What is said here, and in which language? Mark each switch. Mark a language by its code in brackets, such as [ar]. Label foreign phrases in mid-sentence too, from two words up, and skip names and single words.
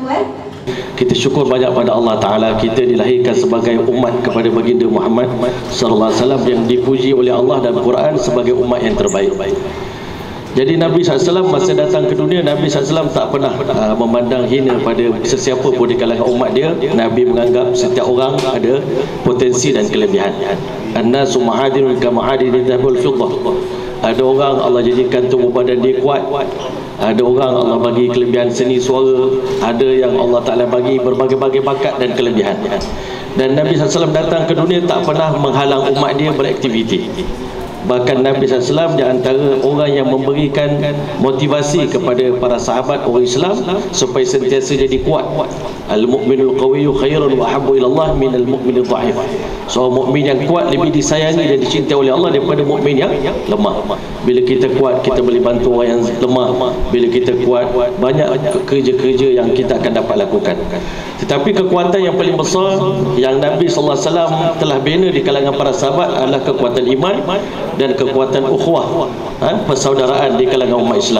[ms] Kita syukur banyak pada Allah Ta'ala, kita dilahirkan sebagai umat kepada baginda Muhammad [ar] صلى الله عليه وسلم [ms] yang dipuji oleh Allah dan Quran sebagai umat yang terbaik. Jadi Nabi SAW masa datang ke dunia, Nabi SAW tak pernah memandang hina pada sesiapa pun di kalangan umat dia. Nabi menganggap setiap orang ada potensi dan kelebihan. [ar] الناس معادن كمعادن الذهب الفضة. [ms] Ada orang Allah jadikan tubuh badan dia kuat, ada orang Allah bagi kelebihan seni suara, ada yang Allah Ta'ala bagi berbagai-bagai bakat dan kelebihan. Dan Nabi SAW datang ke dunia tak pernah menghalang umat dia beraktiviti. Bahkan Nabi SAW di antara orang yang memberikan motivasi kepada para sahabat orang Islam supaya sentiasa jadi kuat. [ar] المؤمن القوي خير وأحب إلى الله من المؤمن الضعيف. [ms] Seorang mukmin yang kuat lebih disayangi dan dicintai oleh Allah daripada mukmin yang lemah. Bila kita kuat, kita boleh bantu orang yang lemah. Bila kita kuat, banyak kerja-kerja yang kita akan dapat lakukan. Tetapi kekuatan yang paling besar yang Nabi SAW telah bina di kalangan para sahabat adalah kekuatan iman dan kekuatan ukhuwah, persaudaraan di kalangan umat Islam.